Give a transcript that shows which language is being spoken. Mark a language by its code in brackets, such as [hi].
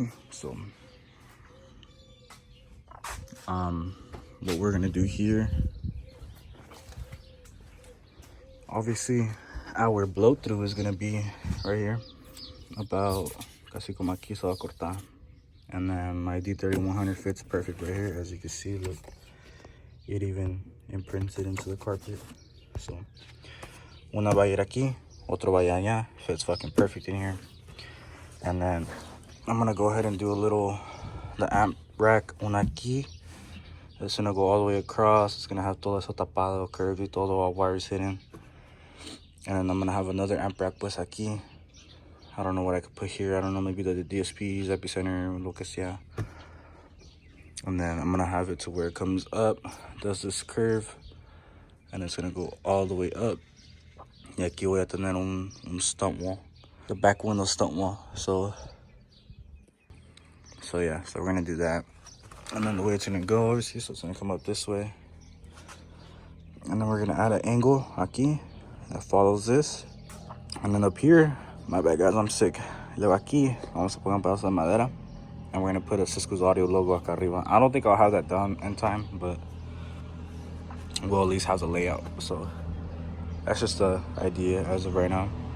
[en] So what we're gonna do here, obviously our blow through is gonna be right here, about [es] casi como aquí se va a cortar. [en] And then my D3100 fits perfect right here. As you can see, look, it even imprinted into the carpet. So [es] una va a ir aquí, otro va allá. [en] Fits fucking perfect in here. And then I'm gonna go ahead and do the amp rack [es] una aquí. [en] It's gonna go all the way across. It's gonna have [es] todo eso tapado, [en] curved, [es] y todo, [en] all wires hidden. And then I'm gonna have another amp rack [es] pues aquí. [en] I don't know what I could put here. I don't know, maybe the DSPs, epicenter, [es] lo que sea. [en] And then I'm gonna have it to where it comes up, does this curve, and it's gonna go all the way up. [es] Y aquí voy a tener un [en] stump wall, the back window stump wall. So yeah, so we're gonna do that. And then the way it's gonna go, obviously, so it's gonna come up this way. And then we're gonna add an angle [es] aquí [en] that follows this. And then up here, my bad guys, I'm sick. [es] Luego aquí, vamos a poner un pedazo de madera. [en] And we're gonna put a Cisco's audio logo [es] acá arriba. [en] I don't think I'll have that done in time, but we'll at least have the layout. So that's just the idea as of right now.